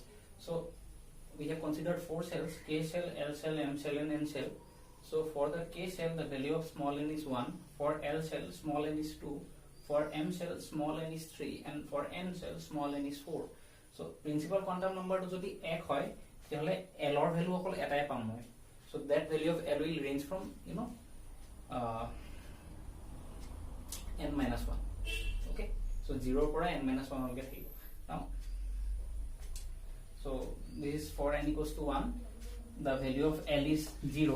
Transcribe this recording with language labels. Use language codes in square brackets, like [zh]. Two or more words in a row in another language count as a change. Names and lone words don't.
[en] So we have considered 4 shells: K shell, L shell, M shell, and N shell. So for the K shell, the value of small n is 1. For L shell, small n is 2. For M shell, small n is 3, and for N shell, small n is 4. [as] So [en] principal quantum number [as] তো যদি 1 হয় তেহলে L ৰ value অকল এটাই পাম মই. [en] So that value of L will range from n minus 1. Okay, so 0 pora n minus 1 will get here. Now so this is for n equals to 1, the value of L is 0.